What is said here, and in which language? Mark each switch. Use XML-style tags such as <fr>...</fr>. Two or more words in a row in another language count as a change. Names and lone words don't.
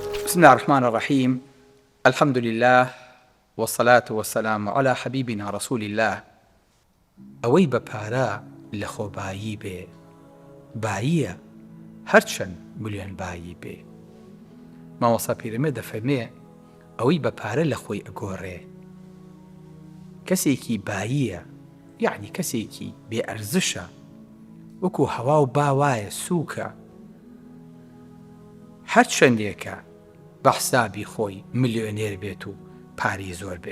<ar>بسم الله الرحمن الرحيم. الحمد لله والصلاة والسلام على حبيبنا رسول الله.</ar> <ckb>ئەوەی بە پارە لە خۆبایی بێ باییە هەرچەند ملیۆن بایی بێ. مامۆستا پیرەمێرد دەفەرمێ ئەوەی بە پارە لە خۆی ئەگۆڕێ کەسێکی باییە، یعنی کەسێکی بێ ئەرزشە، وەکو هەوا و باوایە، سووکە، هەر چەندێکە بە حسابی خۆی ملیۆنێر بێت و پاری زۆر بێ.</ckb>